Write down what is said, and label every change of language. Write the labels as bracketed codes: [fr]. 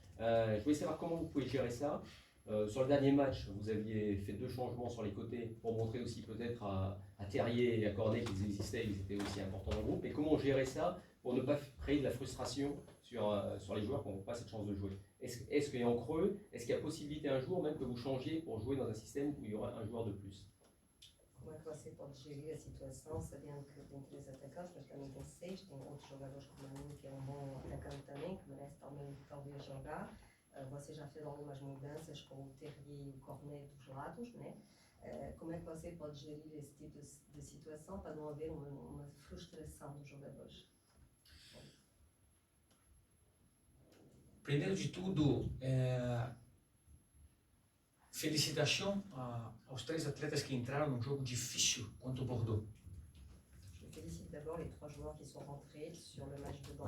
[fr] Je voulais savoir comment vous pouvez gérer ça. Sur le dernier match, vous aviez fait 2 changements sur les côtés pour montrer aussi peut-être à Terrier et à Cornet qu'ils existaient, ils étaient aussi importants dans le groupe. Et comment gérer ça pour ne pas créer de la frustration sur les joueurs qui n'ont pas cette chance de jouer? Est-ce qu'il y a en creux, est-ce qu'il y a possibilité un jour même que vous changiez pour jouer dans un système où il y aura un joueur de plus? [pt] Como é que você pode gerir a situação, sabendo que tem 3 atacantes, mas também tem 6, tem outros jogadores como a mim, que é um bom atacante também, que merece talvez jogar. Você já fez algumas mudanças com o Terrier e o Cornet dos lados, né? Como é que você pode gerir esse tipo de situação para não haver uma frustração dos jogadores? Primeiro de tudo, felicitação aos 3 atletas que entraram num jogo difícil contra o Bordeaux. [fr] félicite d'abord les 3 joueurs qui sont rentrés sur le match de Bordeaux.